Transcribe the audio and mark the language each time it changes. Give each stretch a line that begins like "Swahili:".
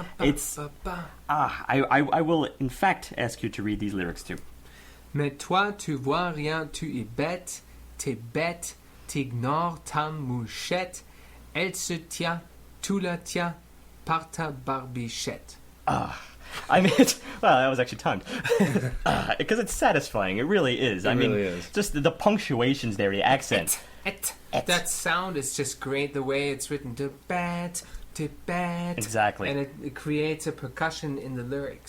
English: It's I will in fact ask you to read these lyrics too.
French: Mais toi, tu vois rien, tu es bête, t'ignores ta mouchette, elle se tient, tu la tiens, par ta barbichette.
English: I mean, well, that was actually timed. Because it's satisfying. It really is. It really is. Just the punctuations there, the accent. That sound is just great, the way it's written. To bat. Exactly. And it creates a percussion in the lyrics.